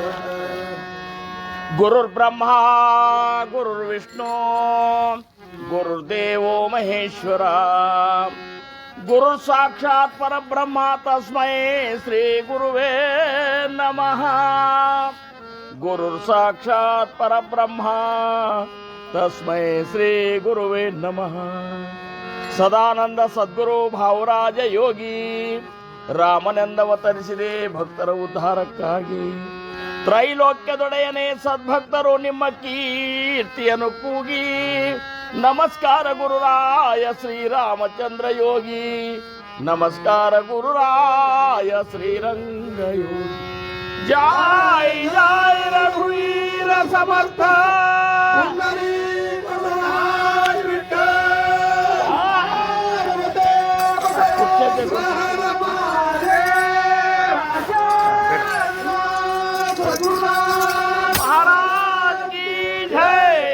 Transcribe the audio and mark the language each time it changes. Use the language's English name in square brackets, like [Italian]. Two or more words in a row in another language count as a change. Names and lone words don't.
[Sanskrit] गुरुर्ब्रह्मा गुरुर्विष्णु गुरुर्देवो महेश्वरा गुरु साक्षात् परब्रह्म तस्मै श्री गुरुवे नमः। गुरु साक्षात् परब्रह्म तस्मै श्री गुरुवे नमः। [Kannada] ಸದಾನಂದ ಸದ್ಗುರು ಭಾವರಾಜ ಯೋಗಿ ರಾಮನೆಂದವತರಿಸಿದೆ ಭಕ್ತರ ಉದ್ಧಾರಕ್ಕಾಗಿ. ತ್ರೈಲೋಕ್ಯದೊಡೆಯನೇ ಸದ್ಭಕ್ತರು ನಿಮ್ಮ ಕೀರ್ತಿಯನ್ನು ಕೂಗಿ ನಮಸ್ಕಾರ ಗುರುರಾಯ ಶ್ರೀರಾಮಚಂದ್ರ ಯೋಗಿ. ನಮಸ್ಕಾರ ಗುರುರಾಯ ಶ್ರೀರಂಗ ಯೋಗಿ. [Marathi] जय जय रघुवीर समर्थ. [Hindi] महाराज की जय।